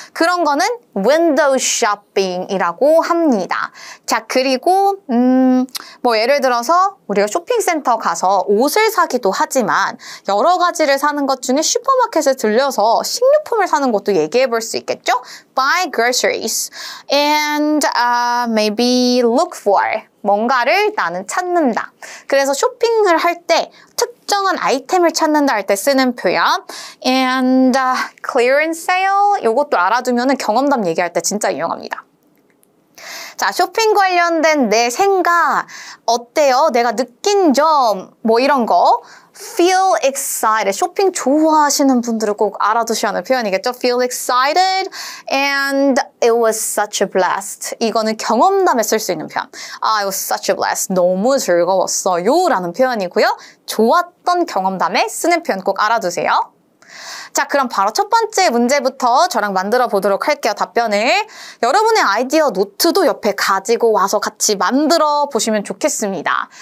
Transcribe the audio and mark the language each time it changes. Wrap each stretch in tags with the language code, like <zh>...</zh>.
<ko>그런 거는 window shopping이라고 합니다. 자, 그리고 뭐 예를 들어서 우리가 쇼핑센터 가서 옷을 사기도 하지만 여러 가지를 사는 것 중에 슈퍼마켓에 들려서 식료품을 사는 것도 얘기해 볼 수 있겠죠.</ko> <en>Buy groceries and maybe look for.</en> <ko>뭔가를 나는 찾는다. 그래서 쇼핑을 할 때 특정한 아이템을 찾는다 할 때 쓰는 표현 and clearance sale 요것도 알아두면 경험담 얘기할 때 진짜 유용합니다. 자, 쇼핑 관련된 내 생각 어때요? 내가 느낀 점 뭐 이런 거</ko> <en>feel excited.</en> <ko>쇼핑 좋아하시는 분들은 꼭 알아두셔야 하는 표현이겠죠.</ko> <en>feel excited and it was such a blast.</en> <ko>이거는 경험담에 쓸 수 있는 표현.</ko> <en>it was such a blast.</en> <ko>너무 즐거웠어요 라는 표현이고요. 좋았던 경험담에 쓰는 표현 꼭 알아두세요. 자, 그럼 바로 첫 번째 문제부터 저랑 만들어 보도록 할게요. 답변을. 여러분의 아이디어 노트도 옆에 가지고 와서 같이 만들어 보시면 좋겠습니다.</ko>